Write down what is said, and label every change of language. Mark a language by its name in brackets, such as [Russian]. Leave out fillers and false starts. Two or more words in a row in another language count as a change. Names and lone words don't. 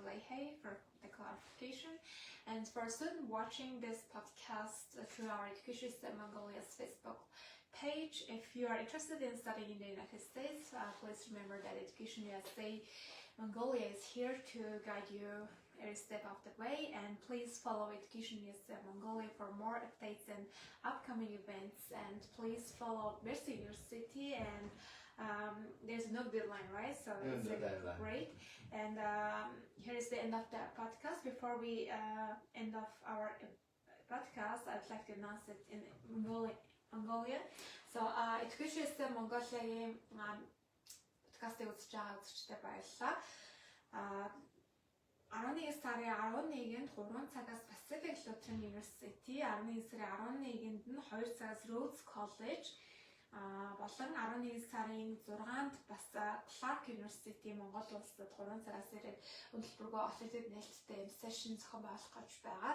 [English] Leahy, for the clarification. And for a student watching this podcast through our Education System Mongolia's Facebook page, if you are interested in studying in the United States, please remember that Education USA Mongolia is here to guide you every step of the way, and please follow Education USA Mongolia for more updates and upcoming events, and please follow Mercy University, and there's no deadline, right? So it's great. And here is the end of the podcast. Before we end of our podcast, I'd like to announce it in Mongolia. [Mongolian] So Education USA Mongolia подкастыг үзэж байгаа үзэгчдээ баярлалаа. 11 сарын 11-нд 3 цагаас Pacific Lutheran University, 11 сарын 11-нд нь 2 цагаас Rhodes College, болон 11 сарын 6-нд бас Clark University Монгол улсад 3 цагаас ирээд өндөрлөгөө Offended нээлттэй session зохион байгуулах гэж байгаа.